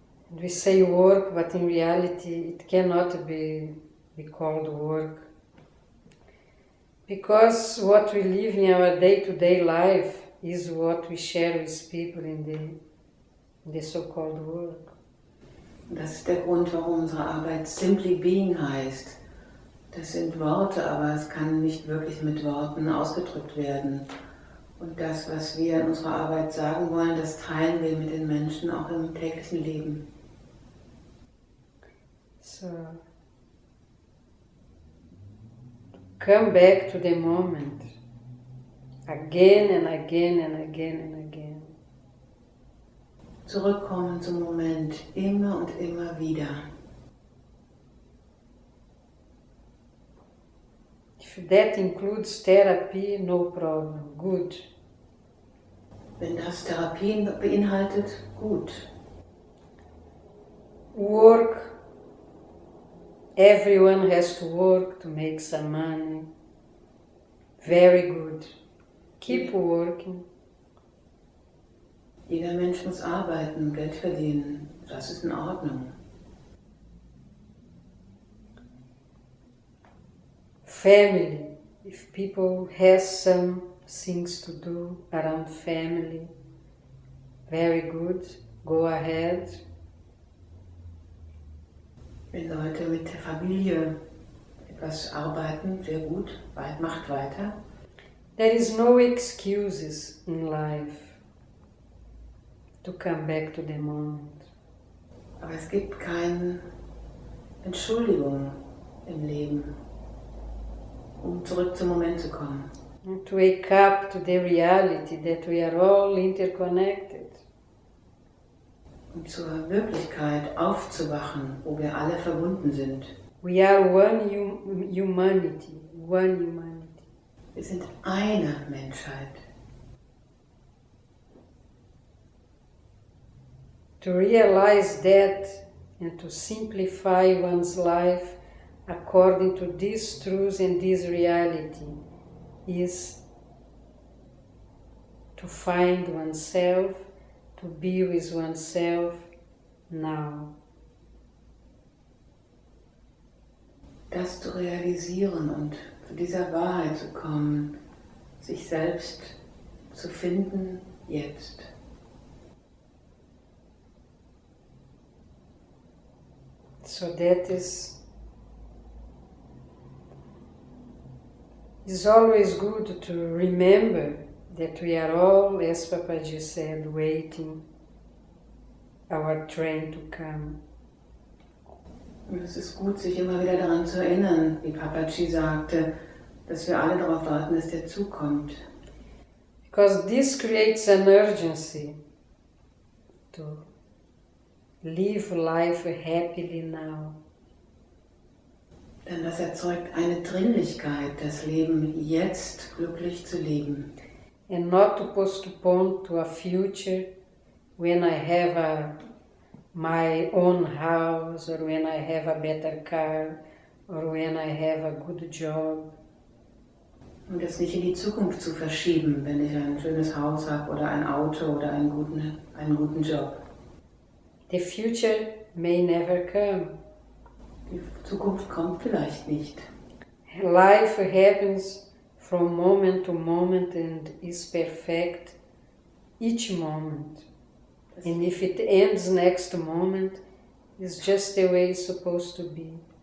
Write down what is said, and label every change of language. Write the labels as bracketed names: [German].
[English] And we say work, but in reality it cannot be called work. Because what we live in our day-to-day life is what we share with people in the so-called work. [German] Das ist der Grund, warum unsere Arbeit [English] simply being [German] heißt. Das sind Worte, aber es kann nicht wirklich mit Worten ausgedrückt werden. Und das, was wir in unserer Arbeit sagen wollen, das teilen wir mit den Menschen auch im täglichen Leben. [English] So, come back to the moment, again and again and again and again. [German] Zurückkommen zum Moment, immer und immer wieder. [English] If that includes therapy, no problem, good. [German] Wenn das Therapien beinhaltet, gut. [English] Work, everyone has to work to make some money. Very good. Keep working. [German] Jeder Mensch muss arbeiten, Geld verdienen. Das ist in Ordnung. [English] Family, if people have some things to do around family, very good, go ahead. [German] Wenn Leute mit der Familie etwas arbeiten, sehr gut, macht weiter. [English] There is no excuses in life to come back to the moment. [German] Aber es gibt keine Entschuldigung im Leben, um zurück zum Moment zu kommen. [English] And to wake up to the reality that we are all interconnected. [German] Um zur Wirklichkeit aufzuwachen, wo wir alle verbunden sind. [English] We are one humanity, one humanity. [German] Wir sind eine Menschheit. [English] To realize that and to simplify one's life according to these truths and this reality is to find oneself, to be with oneself now. [German] Das zu realisieren und zu dieser Wahrheit zu kommen, sich selbst zu finden jetzt. [English] So that is always good to remember that we are all, as Papaji said, waiting our train to come. [German] Und es ist gut, sich immer wieder daran zu erinnern, wie Papaji sagte, dass wir alle darauf warten, dass der Zug kommt. [English] Because this creates an urgency to live life happily now. [German] Denn das erzeugt eine Dringlichkeit, das Leben jetzt glücklich zu leben. [English] And not to postpone to a future when I have my own house, or when I have a better car, or when I have a good job. [German] Und das nicht in die Zukunft zu verschieben, wenn ich ein schönes Haus habe oder ein Auto oder einen guten Job. [English] The future may never come. [German] Die Zukunft kommt vielleicht nicht. [English] Life happens from moment to moment and is perfect each moment. And if it ends next moment, it's just the way it's supposed to be.